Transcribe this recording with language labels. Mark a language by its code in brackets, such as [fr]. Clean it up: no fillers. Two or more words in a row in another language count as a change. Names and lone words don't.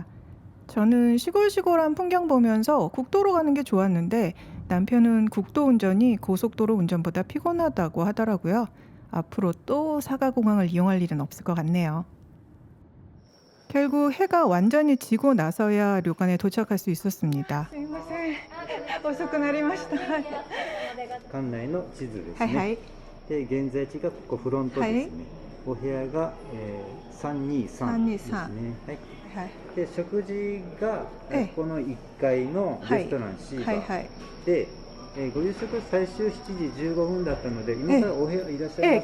[ko] 저는 시골시골한 풍경 보면서 국도로 가는 게 좋았는데 남편은 국도 운전이 고속도로 운전보다 피곤하다고 하더라고요. 앞으로 또 사가공항을 이용할 일은 없을 것 같네요. 결국 해가 완전히 지고 나서야 료칸에 도착할 수 있었습니다. [ja] 遅くなりました。館内の地図ですね。はいはい。で現在地がここフロントですね。お部屋が、323ですね。はい。で食事が、この1階のレストランシーバーで、ご夕食最終7時15分だったので今からお部屋いらっしゃいます。